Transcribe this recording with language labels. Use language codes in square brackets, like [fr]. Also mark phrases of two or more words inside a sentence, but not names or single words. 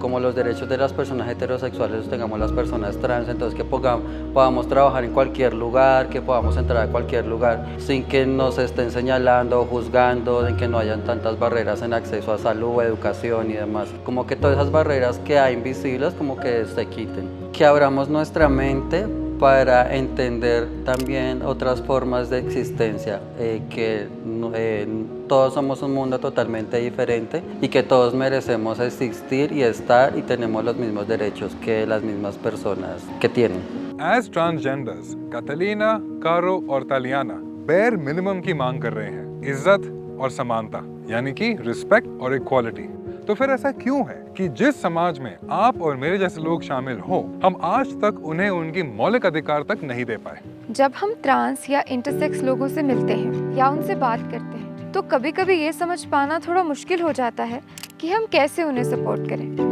[es] como los derechos de las personas heterosexuales los tengamos las personas trans, entonces que podamos trabajar en cualquier lugar, que podamos entrar a cualquier lugar sin que nos estén señalando o juzgando, en que no hayan tantas barreras en acceso a salud, educación y demás, como que todas esas barreras que hay invisibles como que se quiten, que abramos nuestra mente para entender también otras formas de existencia, que todos somos un mundo totalmente diferente y que todos merecemos existir y estar y tenemos los mismos derechos que las mismas personas que tienen. [en] As transgenders, [hi] Catalina, Caro और तालियाना [en] bare minimum [hi] की मांग कर रहे हैं, इज्जत और समानता, यानी कि रिस्पेक्ट और इक्वालिटी। तो फिर ऐसा क्यों है कि जिस समाज में आप और मेरे जैसे लोग शामिल हो, हम आज तक उन्हें उनकी मौलिक अधिकार तक नहीं दे पाए? जब हम ट्रांस या इंटरसेक्स लोगों से मिलते हैं या उनसे बात करते हैं, तो कभी कभी ये समझ पाना थोड़ा मुश्किल हो जाता है कि हम कैसे उन्हें सपोर्ट करें।